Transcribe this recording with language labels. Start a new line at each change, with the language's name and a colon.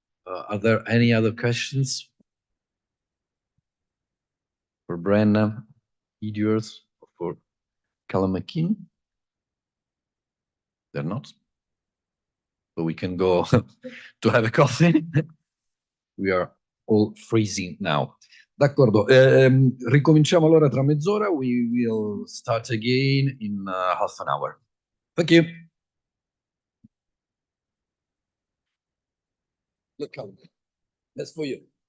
English: Are there any other questions for Brenna, Edwards, or for Callum McKean? They're not. So we can go to have a coffee. We are all freezing now.
Italian: D'accordo, ricominciamo allora tra mezz'ora.
English: We will start again in half an hour. Thank you. Look, Callum, that's for you.